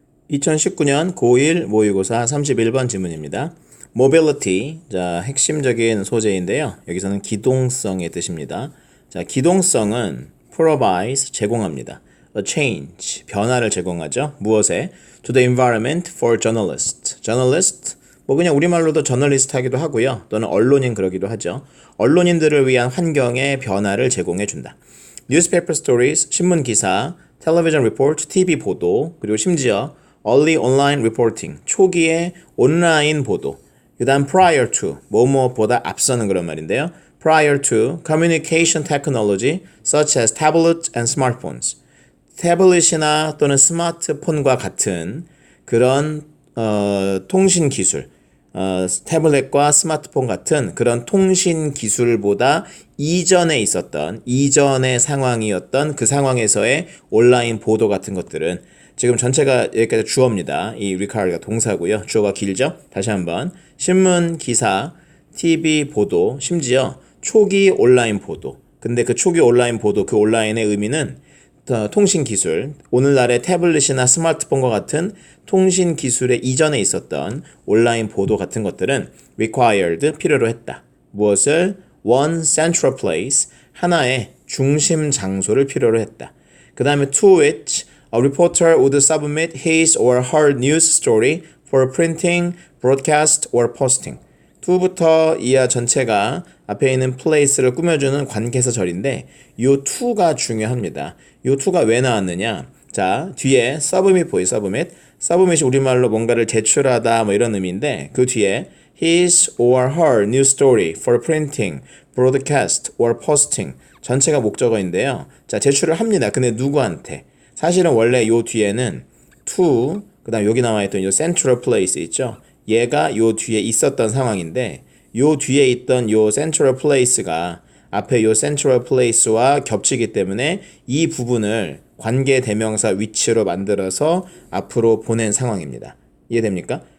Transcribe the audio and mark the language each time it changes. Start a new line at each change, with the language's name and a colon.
Korean: 2019년 고1 모의고사 31번 지문입니다. mobility, 자, 핵심적인 소재인데요. 여기서는 기동성의 뜻입니다. 자, 기동성은
English: provides,
Korean: 제공합니다.
English: a change,
Korean: 변화를 제공하죠. 무엇에?
English: to the environment for journalists.
Korean: journalist, 뭐 그냥 우리말로도 저널리스트 하기도 하고요. 또는 언론인 그러기도 하죠. 언론인들을 위한 환경의 변화를 제공해 준다.
English: newspaper stories,
Korean: 신문 기사,
English: television report,
Korean: TV 보도, 그리고 심지어
English: early online reporting,
Korean: 초기의 온라인 보도. 그 다음
English: prior to,
Korean: 뭐뭐보다 앞서는 그런 말인데요.
English: prior to communication technology such as tablets and smartphones.
Korean: 태블릿이나 또는 스마트폰과 같은 그런 통신 기술, 태블릿과 스마트폰 같은 그런 통신 기술보다 이전에 있었던, 이전의 상황이었던 그 상황에서의 온라인 보도 같은 것들은 지금 전체가 여기까지 주어입니다. 이 require가 동사고요. 주어가 길죠? 다시 한번. 신문, 기사, TV 보도, 심지어 초기 온라인 보도. 근데 그 초기 온라인 보도, 그 온라인의 의미는 통신 기술, 오늘날의 태블릿이나 스마트폰과 같은 통신 기술의 이전에 있었던 온라인 보도 같은 것들은 required, 필요로 했다. 무엇을?
English: one central place,
Korean: 하나의 중심 장소를 필요로 했다. 그 다음에
English: to which a reporter would submit his or her news story for printing, broadcast, or posting.
Korean: to부터 이하 전체가 앞에 있는 place를 꾸며주는 관계사절인데 요 to가 중요합니다. 요 to가 왜 나왔느냐? 자, 뒤에 submit 보이 submit.
English: submit이
Korean: 우리말로 뭔가를 제출하다 뭐 이런 의미인데 그 뒤에
English: his or her news story for printing, broadcast, or posting.
Korean: 전체가 목적어인데요. 자, 제출을 합니다. 근데 누구한테? 사실은 원래 요 뒤에는 to, 그 다음 여기 나와있던 요 central place 있죠? 얘가 요 뒤에 있었던 상황인데 요 뒤에 있던 요 central place가 앞에 요 central place와 겹치기 때문에 이 부분을 관계대명사 위치로 만들어서 앞으로 보낸 상황입니다. 이해됩니까?